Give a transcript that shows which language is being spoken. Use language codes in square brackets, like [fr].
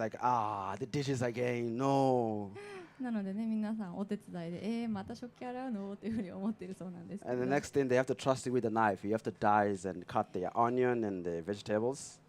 [en] It's like, the dishes again, no. [ja] なのでね、皆さんお手伝いで、また食器洗うのっていうふうに思っているそうなんですけど。 [en] And the next thing, they have to trust you with the knife. You have to dice and cut the onion and the vegetables.